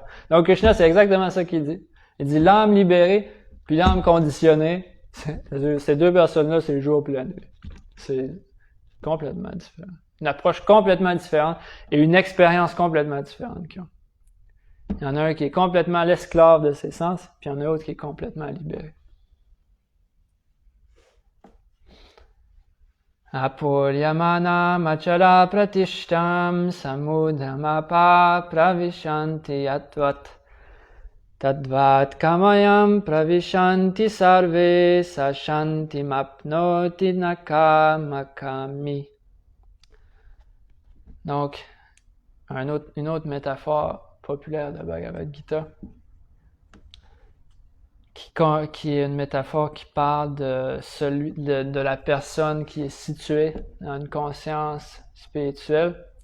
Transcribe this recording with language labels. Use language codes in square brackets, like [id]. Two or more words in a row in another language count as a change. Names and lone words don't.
[fr] Donc Krishna, c'est exactement ça qu'il dit. Il dit l'âme libérée puis l'âme conditionnée. Ces deux personnes-là, c'est le jour puis la nuit. C'est complètement différent. Une approche complètement différente et une expérience complètement différente qu'ils ont. Il y en a un qui est complètement l'esclave de ses sens, puis il y en a un autre qui est complètement libéré. [sa] Apuryamana machala pratishtam samudamapa pravishanti yatvat Tadvat kamayam pravishanti sarve sashanti mapnoti nakamakami. [fr] Donc, une autre métaphore populaire de Bhagavad Gita, qui est une métaphore qui parle de la personne qui est située dans une conscience spirituelle.